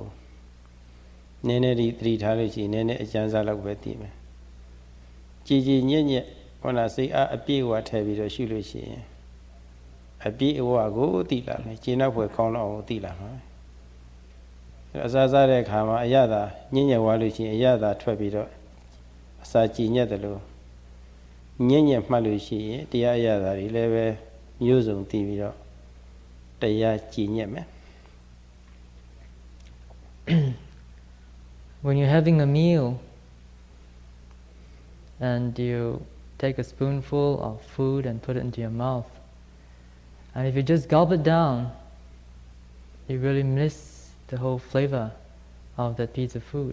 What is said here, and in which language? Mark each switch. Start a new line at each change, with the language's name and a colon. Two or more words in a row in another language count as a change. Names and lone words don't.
Burmese: ဘူးနည်းနည်းဒီသတိထားလို့ရှိရင်နည်းနည်းအကျဉ်းစားလောက်ပဲသိမယ်ကြည်ကြည်ညက်ညက်ဟောနာစိတ်အားအပြည့်အဝထည့်ပြီးတော့ရှုလို့ရှိရင်အပြည့်အဝကိုသိလာမယ်ကျင့်နောက်ဖွယ်ကောင်းတော့အောင်သိလာမှာအစားစားတဲ့အခါမှာအရသာညဉ့်ညက်ဝါလို့ရှိရင်အရသာထွက်ပြီးတော့အစာကြည်ညက်တယ်လို့ညဉ့်ညက်မှတ်လို့ရှိရင်တရားအရသာတွေလည်းပဲမျိုးစုံသိပြီးတော့တရားကြည်ညက်မယ်
English: When you're having a meal and you take a spoonful of food and put it into your mouth, and if you just gulp it down, you really miss the whole flavor of that piece of food.